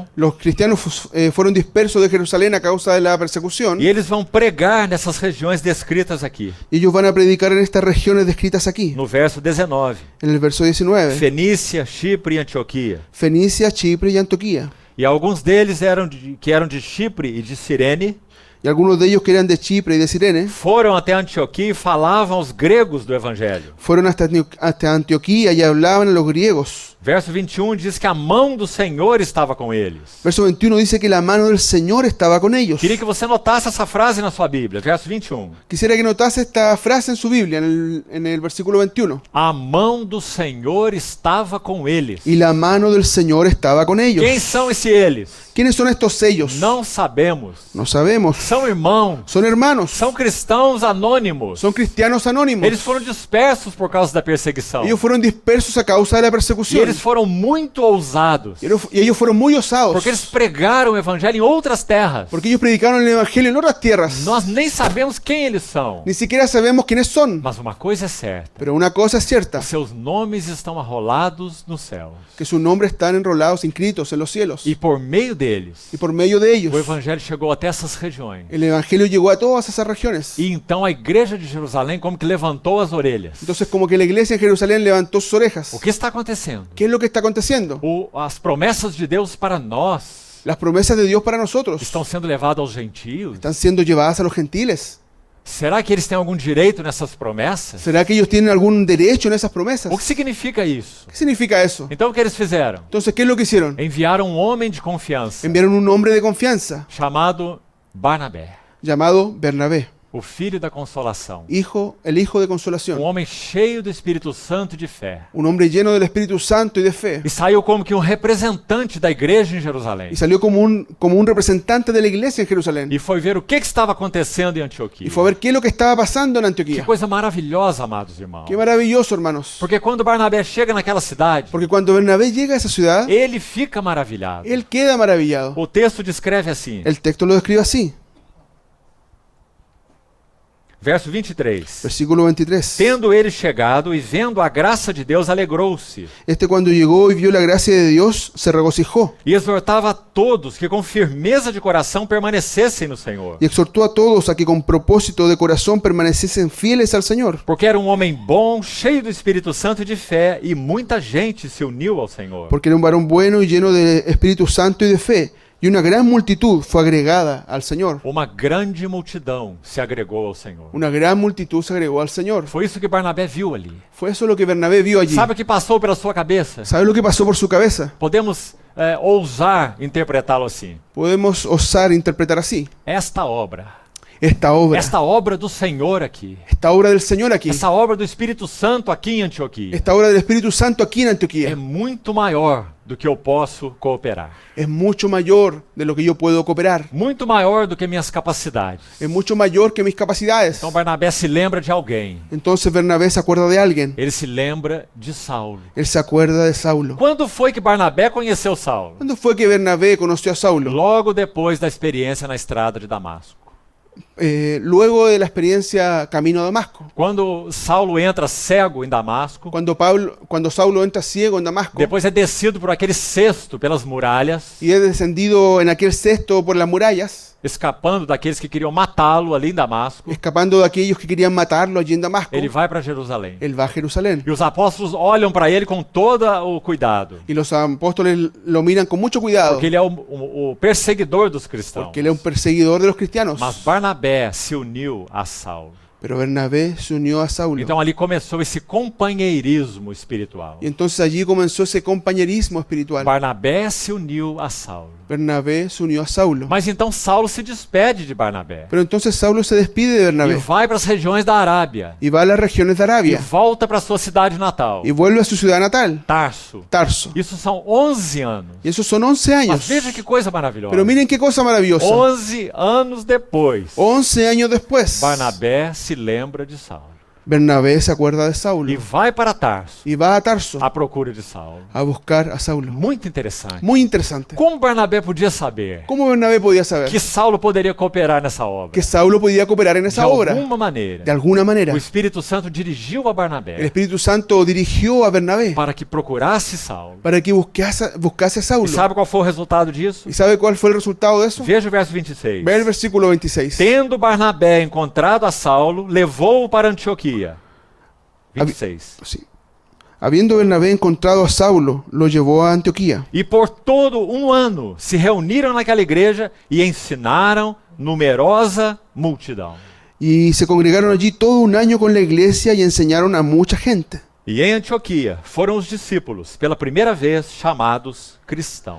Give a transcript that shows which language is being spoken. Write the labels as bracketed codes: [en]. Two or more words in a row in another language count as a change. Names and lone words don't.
[es] Los cristianos fueron dispersos de Jerusalén a causa de la persecución, [pt] e eles vão pregar nessas regiões descritas aqui. [es] y ellos van a predicar en estas regiones descritas aquí, [pt] No verso 19, [es] en el verso 19, [pt] Fenícia, Chipre e Antioquia. [es] Fenicia, Chipre y Antioquía. [pt] E alguns deles eram de Chipre e de Cirene, [es] Y algunos de ellos que eran de Chipre y de Cirene [pt] foram até Antioquia e falavam aos gregos do evangelho. [es] fueron hasta Antioquía y hablaban a los griegos. [pt] Verso 21 diz que a mão do Senhor estava com eles. [es] Verso 21 dice que la mano del Señor estaba con ellos. [pt] Queria que você notasse essa frase na sua Bíblia, verso 21. [es] Quisiera que notase esta frase en su Biblia, en el versículo 21. [pt] A mão do Senhor estava com eles. [es] Y la mano del Señor estaba con ellos. [pt] Quem são esses eles? [es] ¿Quiénes son estos sellos? [pt] Não sabemos. [es] No sabemos. [pt] São irmãos. [es] Son hermanos. [pt] São cristãos anônimos. [es] Son cristianos anónimos. [pt] Eles foram dispersos por causa da perseguição. [es] Ellos fueron dispersos a causa de la [pt] E [es] persecución. [pt] eles foram muito ousados. [es] Y ellos fueron muy osados. [pt] Porque eles pregaram o evangelho em outras terras. [es] Porque ellos predicaron el Evangelio en otras tierras. [pt] Nós nem sabemos quem eles são. [es] Ni siquiera sabemos quiénes son. [pt] Mas uma coisa é certa. [es] Pero una cosa es cierta. [pt] Os seus nomes estão arrolados nos céus. [es] Que sus nombres están enrolados, inscritos en los cielos. [pt] E por meio deles, [es] Y por medio de ellos, [pt] o evangelho chegou até essas regiões. [es] el Evangelio llegó a todas esas regiones. [pt] E então a igreja de Jerusalém como que levantou as orelhas. [es] Entonces como que la iglesia en Jerusalén levantó sus orejas. [pt] O que está acontecendo? [es] ¿Qué es lo que está aconteciendo? [pt] As promessas de Deus para nós [es] Las promesas de Dios para nosotros [pt] estão sendo levadas aos gentios? [es] están siendo llevadas a los gentiles. [pt] Será que eles têm algum direito nessas promessas? [es] ¿Será que ellos tienen algún derecho en esas promesas? [pt] O que significa isso? [es] ¿Qué significa eso? [pt] Então o que eles fizeram? [es] Entonces, ¿qué es lo que hicieron? [pt] Enviaram um homem de confiança [es] Enviaron un hombre de confianza [pt] chamado Barnabé. [es] llamado Bernabé. [pt] o filho da consolação, [es] el Hijo de consolación, [pt] homem cheio do Espírito Santo e de fé. [es] un hombre lleno del Espíritu Santo y de fe. [pt] E saiu como que representante da igreja em Jerusalém. [es] Y salió como un representante de la iglesia en Jerusalén. [pt] E foi ver o que estava acontecendo em Antioquia. [es] Y fue a ver qué es lo que estaba pasando en [pt] Que [es] Antioquía. [pt] coisa maravilhosa, amados irmãos. [es] Qué maravilloso, hermanos. [pt] Porque quando Barnabé chega naquela cidade, [es] Porque cuando Bernabé llega a esa ciudad, [pt] ele fica maravilhado. [es] él queda maravillado. [pt] O texto descreve assim, [es] El texto lo describe así. [pt] verso 23. [es] Versículo 23. [pt] Tendo ele chegado e vendo a graça de Deus, alegrou-se. [es] Cuando llegó y vio la gracia de Dios, se regocijó [pt] E exortava a todos que com firmeza de coração permanecessem no Senhor. [es] y exhortó a todos a que con propósito de corazón permaneciesen fieles al Señor. [pt] Porque era um homem bom, cheio do Espírito Santo e de fé, e muita gente se uniu ao Senhor. [es] Porque era un varón bueno y lleno de Espíritu Santo y de fe, y una gran multitud fue agregada al Señor. [pt] Uma grande multidão se agregou ao Senhor. [es] Una gran multitud se agregó al Señor. [pt] Foi isso que Barnabé viu ali. [es] Fue eso lo que Bernabé vio allí. [pt] Sabe o que passou pela sua cabeça? [es] ¿Sabe lo que pasó por su cabeza? [pt] Podemos ousar interpretá-lo assim. [es] Podemos osar interpretar así. [pt] Esta obra [es] Esta obra [pt] do Senhor aqui, [es] esta obra del Señor aquí, [pt] essa obra do Espírito Santo aqui em Antioquia, [es] esta obra del Espíritu Santo aquí en [pt] é [es] Antioquía [pt] muito maior do que eu posso cooperar. [es] es mucho mayor de lo que yo puedo cooperar. [pt] Muito maior do que minhas capacidades. [es] Es mucho mayor que mis capacidades. [pt] Então Barnabé se lembra de alguém. [es] Entonces Bernabé se acuerda de alguien. [pt] Ele se lembra de Saulo. [es] Él se acuerda de Saulo. [pt] Quando foi que Barnabé conheceu Saulo? [es] ¿Cuándo fue que Bernabé conoció a Saulo? [pt] Logo depois da experiência na estrada de Damasco. [es] Luego de la experiencia camino a Damasco. [pt] Quando Saulo entra cego em Damasco, [es] Cuando Saulo entra ciego en Damasco [pt] depois é descido por aquele cesto pelas muralhas, [es] y es descendido en aquel cesto por las murallas, [pt] escapando daqueles que queriam matá-lo ali em Damasco, [es] escapando de aquellos que querían matarlo allí en Damasco, [pt] ele vai para Jerusalém. [es] él va a Jerusalén. [pt] E os apóstolos olham para ele com todo o cuidado, [es] Y los apóstoles lo miran con mucho cuidado, [pt] porque ele é o perseguidor dos cristãos. [es] porque él es un perseguidor de los cristianos. [pt] Mas Barnabé se uniu a Saulo. [es] Pero Bernabé se unió a Saulo. [pt] Então ali começou esse companheirismo espiritual. [es] Y entonces allí comenzó ese compañerismo espiritual. [pt] Barnabé se uniu a Saulo. [es] Bernabé se unió a Saulo. [pt] Mas então Saulo se despede de Barnabé [es] Pero entonces Saulo se despide de [pt] e [es] Bernabé [pt] vai para as regiões da Arábia [es] y va a las regiones de [pt] e [es] Arabia [pt] volta para sua cidade natal, [es] y vuelve a su ciudad natal, [pt] Tarso. [es] Tarso. [pt] Isso são 11 anos. [es] Y esos son 11 [pt] Mas [es] años. [pt] veja que coisa maravilhosa. [es] Pero miren qué cosa maravillosa. [pt] 11 anos depois, [es] 11 años después, [pt] Barnabé se lembra de Saulo [es] Bernabé se acuerda de [pt] e [es] Saulo [pt] vai para Tarso [es] y va a Tarso [pt] à procura de Saulo. [es] a buscar a Saulo. [pt] Muito interessante. [es] Muy interesante. [pt] Como Barnabé podia saber [es] ¿Cómo Bernabé podía saber [pt] que Saulo poderia cooperar nessa obra? [es] que Saulo podía cooperar en [pt] De [es] esa obra? [pt] alguma maneira, [es] De alguna manera. [pt] o Espírito Santo dirigiu a [es] El [pt] Barnabé [es] Espíritu Santo dirigió a Bernabé [pt] para que procurasse Saulo. [es] para que buscase a [pt] E [es] Saulo. [pt] sabe qual foi o resultado disso? [es] ¿Y sabe cuál fue el resultado de eso? [pt] Veja o verso 26. [es] Ve el versículo 26. [pt] Tendo Barnabé encontrado a Saulo, levou-o para Antioquia. [es] 26. Sí. Habiendo Bernabé encontrado a Saulo, lo llevó a Antioquía. [pt] E por todo um ano se reuniram naquela igreja e ensinaram numerosa multidão. [es] Y se congregaron allí todo un año con la iglesia y enseñaron a mucha gente. [pt] E em Antioquia foram os discípulos, pela primeira vez, chamados cristãos.